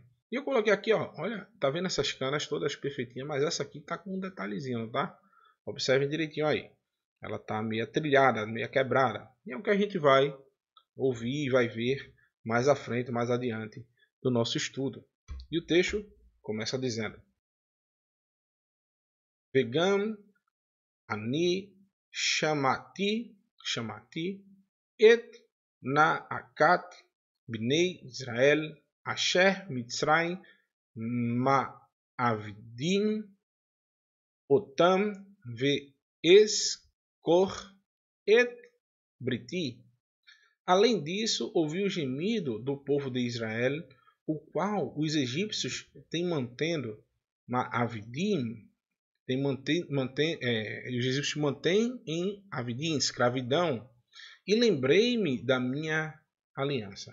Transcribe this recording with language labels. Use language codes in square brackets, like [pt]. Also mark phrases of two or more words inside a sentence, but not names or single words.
[pt] E eu coloquei aqui, ó, olha, tá vendo essas canas todas perfeitinhas, mas essa aqui tá com um detalhezinho, tá? Observem direitinho aí. Ela tá meio trilhada, meio quebrada. E é o que a gente vai ouvir e vai ver mais à frente, mais adiante do nosso estudo. E o texto começa dizendo: [he] וגם אני שמעתי את נאקת בני ישראל אשר מצרים מעבדים אותם ואזכור את בריתי. [pt] Além disso, ouvi o gemido do povo de Israel, o qual os egípcios têm mantendo Avidim, os egípcios mantêm em Avidim, escravidão, e lembrei-me da minha aliança.